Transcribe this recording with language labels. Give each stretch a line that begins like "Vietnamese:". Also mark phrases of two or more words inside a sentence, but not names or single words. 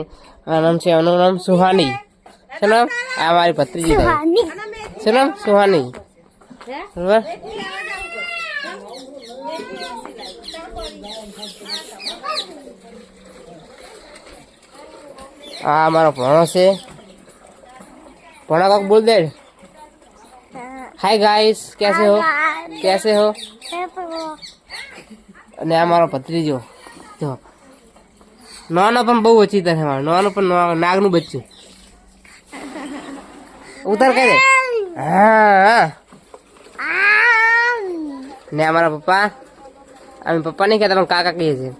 Gujarati: આ નામ છે, આનું નામ સુહાની છે ને, આ મારી ભત્રીજી છે ને સુહાની, બરાબર. આ મારો ભણો છે,
Hindi: भोना का बोल दे
English: hi guys,
Hindi: कैसे हो
Gujarati: અને આ મારો ભત્રીજો જો નાનો પણ બહુ ઓછી તર છે, નાનો પણ નાગનું બચ્ચું ઉતાર કહી દે. હા ને અમારા પપ્પા, અમે પપ્પા નહીં કહેતા પણ કાકા કહીએ છીએ.